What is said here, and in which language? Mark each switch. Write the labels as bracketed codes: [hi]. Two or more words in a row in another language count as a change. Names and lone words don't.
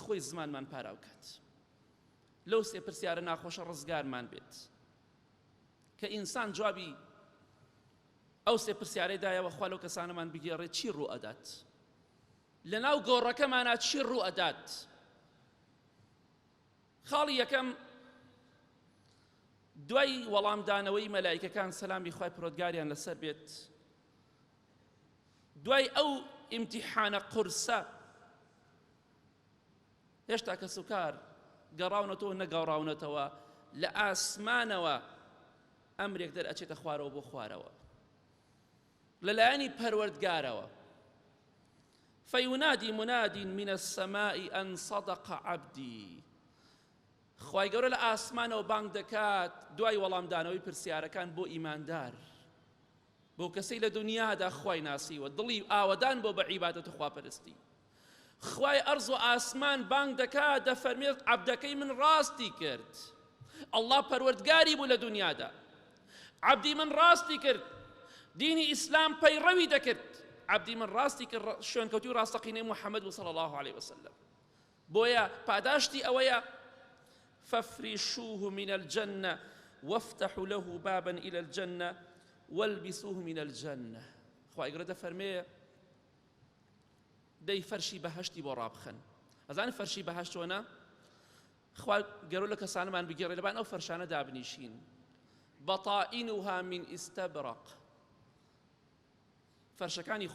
[ckb] خۆی زمانمان پاراو کات لەو سێ پرسیارە ناخۆشە ڕزگارمان بێت کە ئینسان جوابی ئەو سێ پرسیارەیدایەوە خوا لەو کەسانەمان بگێڕێت چی ڕوو ئەدات لەناو گۆڕەکەمانە چی ڕوو ئەدات خاڵی یەکەم دوای وەڵامدانەوەی مەلایکەکان سەلامی خوای پەروەردگاریان لەسەر بێت دوای ئەو ئیمتیحانە قورسە هێشتا کەس و کار گەڕاونەتەوە نەگەڕاونەتەوە لە ئاسمانەوە ئەمرێک دەرئەچێتە خوارەوە بۆ خوارەوە لەلایەنی پەروەردگارەوە [ar] فينادي مناد من السماء أن صدق عبدي [ckb] خوای گەورە لە ئاسمانەوە بانگ دەکات دوای وەڵامدانەوەی پرسیارەکان بۆ ئیماندار بۆ کەسەی لە دنیادا خوای ناسیوە دڵی ئاوەدان بۆ بە عیبادەت و خواپەرستی خوای ئەرز و ئاسمان بانگ دەکات دەفەرمێت عەبدەکەی من ڕاستی کرد ئەڵڵا پەروەردگاری بوو لە دنیادا عەبدی من ڕاستی کرد دینی ئیسلام پەیڕەوی دەکرد عەبدی من ڕاستی کرد شوێنکەوتوی و ڕاستەقینەی محەممەد و [ar] صلی الله عليه وسلم [ckb] بۆیە پاداشتی ئەوەیە [ar] فافرشوه من الجنة وافتحوا له بابا إلى الجنة والبسوه من الجنة [ckb] خوای گەورە دەفەرمێ دەی فەرشی بەهەشتی بۆ ڕابخەن ئەزانن فەرشی بەهەشت چۆنە خوای گەورە لە کەسانەمان بگێڕێ لەبان ئەو فەرشانە دابنیشین [ar] بەطائینها من ئیستەبرق [ckb] فەرشەکانی